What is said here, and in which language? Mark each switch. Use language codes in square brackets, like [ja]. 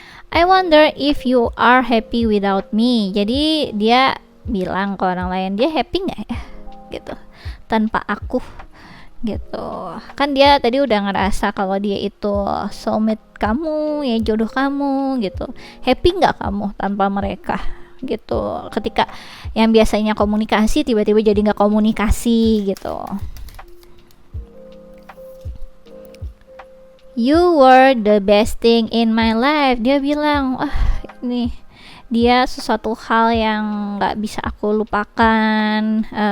[en] I wonder if you are happy without me. [id] Jadi dia bilang ke orang lain, dia happy nggak ya gitu tanpa aku gitu. Kan dia tadi udah ngerasa kalau dia itu soulmate kamu, ya jodoh kamu gitu. Happy nggak kamu tanpa mereka gitu, ketika yang biasanya komunikasi tiba-tiba jadi nggak komunikasi gitu. [en] You were the best thing in my life. [id] Dia bilang, ini dia sesuatu hal yang nggak bisa aku lupakan.